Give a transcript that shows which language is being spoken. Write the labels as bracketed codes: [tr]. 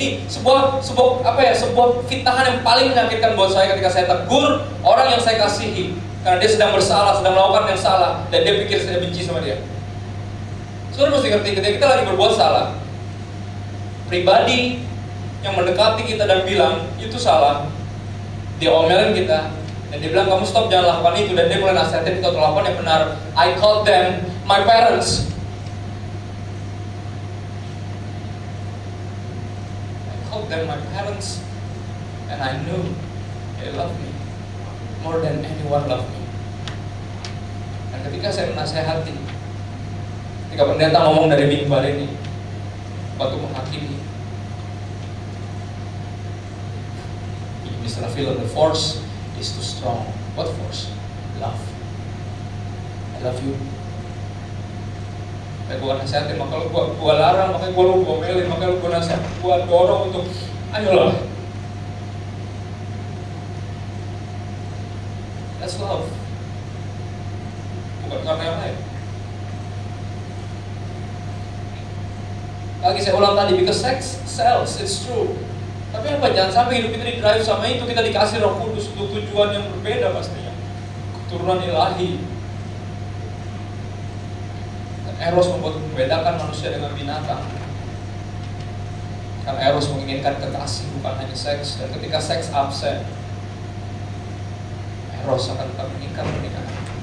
[id] Ini sebuah fitnahan yang paling menyakitkan buat saya ketika saya tegur orang yang saya kasihi karena dia sedang bersalah, sedang melakukan yang salah, dan dia pikir saya benci sama dia. Saudara mesti ngerti ketika kita lagi berbuat salah, pribadi yang mendekati kita dan bilang itu salah, dia omelin kita. Dan dia bilang kamu stop, jangan lakukan itu. Dan dia mulai nasihatin kita untuk lakukan yang benar. [en] I called them my parents. I called them my parents. And I knew they love me more than anyone love me. [id] Dan ketika saya menasehati, ketika pendeta ngomong dari mimbar ini waktu menghakimi, [en] Mr. Phil, the force is too strong. What force? Love. I love you. [id] Kayak gue nasihatin, maka lu gue larang, makanya gue ngomelin, makanya lu gue nasihat, gue dorong untuk ayolah. [en] That's love. [id] Bukan karena yang lain. Lagi saya ulang tadi, [en] because sex sells, it's true. [id] Tapi apa, jangan sampai hidup kita di-drive sama itu. Kita dikasih Roh Kudus untuk tujuan yang berbeda pastinya. Keturunan ilahi. Dan eros membedakan manusia dengan binatang. Karena eros menginginkan kekasih, bukan hanya seks. Dan ketika seks absen, eros akan tetap meningkat pernikahan.